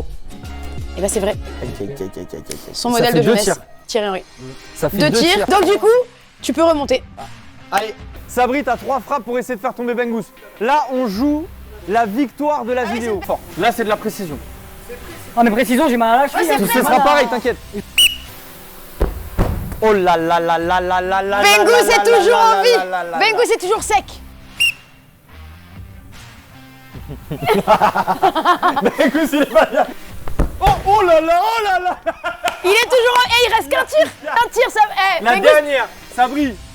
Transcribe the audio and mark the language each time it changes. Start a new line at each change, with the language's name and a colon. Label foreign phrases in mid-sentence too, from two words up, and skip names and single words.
French: Et ben c'est vrai. Son Ça modèle fait de deux jeunesse, tirs. Thierry Henry. Ça fait 2 2 tirs. Donc du coup, tu peux remonter. Allez, Sabri, t'as 3 frappes pour essayer de faire tomber Bengouz. Là, on joue la victoire de la vidéo. Fort. Là, c'est de la précision. Oh mais précision, j'ai mal à la cheville. Ouais, hein. c'est Ce sera pareil, t'inquiète. Oh là là là là là là là. Bengouz est toujours en vie. Bengouz est toujours sec. Bengouz, il est pas bien. Oh là là, oh là là. Il est toujours en... Eh, il reste qu'un tir. Un tir, ça... Eh, La Bengouz, dernière, Sabri.